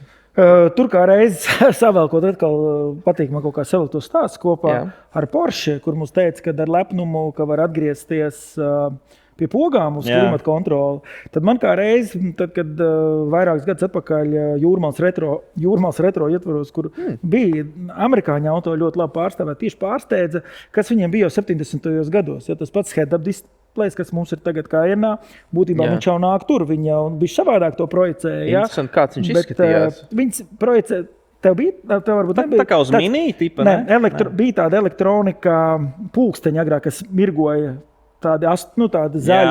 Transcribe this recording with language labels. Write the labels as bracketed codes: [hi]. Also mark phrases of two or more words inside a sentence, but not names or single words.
[lv] Tur kā reiz savēlkot, atkal patīk man kaut kā savēlkt to stāstu kopā ar Porsche, kur mums teica, ka ar lepnumu, ka var atgriezties pie pogām uz klimata kontroli. Tad man kā reiz, tad, kad vairākus gadus atpakaļ Jūrmals retro ietvaros, kur bija amerikāņu auto ļoti labi pārstāvēt, tieši pārsteidza, kas viņiem bija jau 70. gados. Ja tas pats [en] head-up displays, [lv] kas mums ir tagad Cayenne'ā, būtībā viņš jau nāk tur, viņa jau bija savādāk to projicēja. Interesanti, kāds viņš izskatījās. Viņš projicēja. Tev varbūt nebija. Tā kā uz mini tipa, ne? Bija tāda elektronika pulksteņa agrāk, kas mirgoja tādi zaļi.